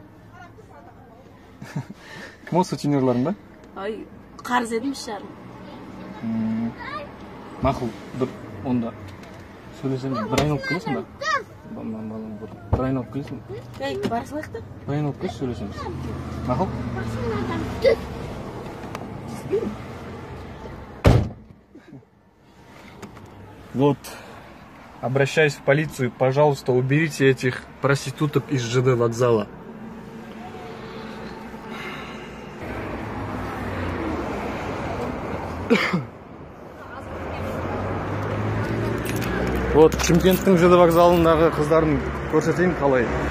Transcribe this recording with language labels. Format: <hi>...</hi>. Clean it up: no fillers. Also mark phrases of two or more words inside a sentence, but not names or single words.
<kk>Кім ол сутенерларың ба? Ай, қарыз едім 3,5. Мақұл, онда сөйлесем, бір айналып келесің ба? Бір айналып келесің ба? Ей, барсылайық та. Бір айналып келесің, сөйлесеміз. Мақұл?</kk> <ru>Вот, обращаюсь в полицию, пожалуйста, уберите этих проституток из ЖД вокзала. Вот,</ru> <kk>Шымкенттің ЖД вокзалындағы қыздарын көрсетейін қалай.</kk>